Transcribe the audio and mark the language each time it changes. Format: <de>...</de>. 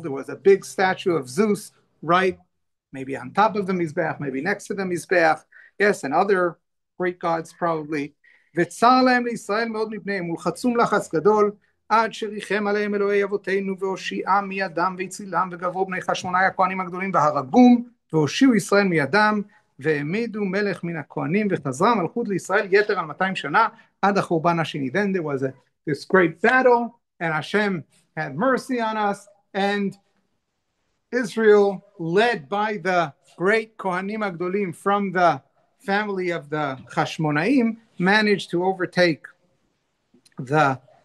<en>There was a big statue of Zeus, right? Maybe on top of the Mizbeach, maybe next to the Mizbeach. Yes, and other Greek gods probably.</en> <he>וצר להם לישראל מאוד מפניהם, ולחצום לחץ גדול, עד שריחם עליהם אלוהי אבותינו, והושיעם מידם, והצילם, וגברו בני חשמונאי הכהנים הגדולים, והרגום, והושיעו ישראל מידם, והעמידו מלך מן הכהנים, וחזרה מלכות לישראל יתר על 200 שנה, עד החורבן השני.</he> <en>Then there was this great battle, and Hashem had mercy on us, and Israel, led by the great Kohanim Agdolim from the family of the Chashmonaim, managed to overtake the</en>